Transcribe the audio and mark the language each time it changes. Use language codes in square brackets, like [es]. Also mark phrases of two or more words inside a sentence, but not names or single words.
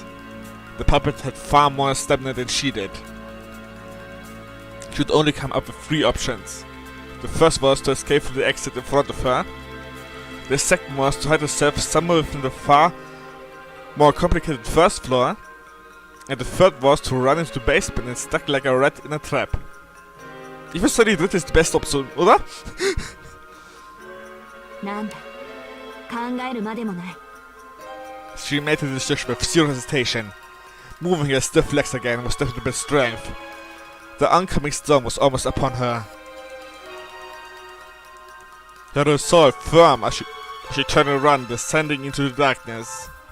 [en] The puppet had far more stamina than she did. She would only come up with 3 options. The first was to escape through the exit in front of her. The second was to hide herself somewhere within the far more complicated first floor. And the third was to run into the basement and stuck like a rat in a trap. [de] Ich würde sagen, die dritte ist die beste Option, oder? [ja] なんだ考えるまでもない。 [en] She made the decision with zero hesitation. Moving her stiff legs again was definitely with strength. The oncoming storm was almost upon her. Her resolve firm as she turned and ran, descending into the darkness.